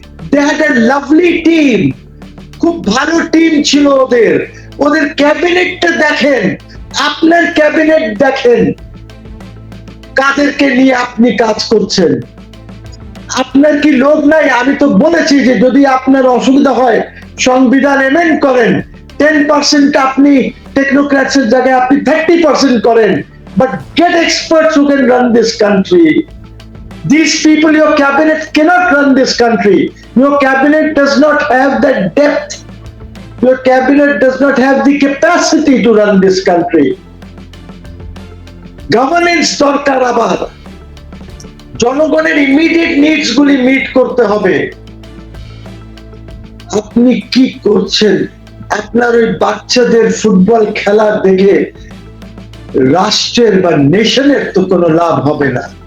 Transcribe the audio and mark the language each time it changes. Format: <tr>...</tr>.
<en>they had a lovely team,</en> <bn>খুব ভালো team ছিল ওদের ক্যাবিনেটটা দেখেন, আপনার ক্যাবিনেট দেখেন, কাদেরকে নিয়ে আপনি কাজ করছেন। আপনার কি লোক নাই? আমি তো বলেছি যে যদি আপনার অসুবিধা হয় সংবিধান এমেন্ড করেন, 10% আপনি টেকনোক্র্যাটস এর জায়গায় আপনি 30% করেন,</bn> <en>but get experts who can run this country. These people, your cabinet cannot run this country. Your cabinet does not have that depth Your cabinet does not have the capacity to run this country.</en> <bn>Governance দরকার, আবার জনগণের immediate needs গুলি meet করতে হবে। আপনি কি করছেন? আপনার ওই বাচ্চাদের ফুটবল খেলা দেখে রাষ্ট্রের বা নেশনের তো কোনো লাভ হবে না।</bn>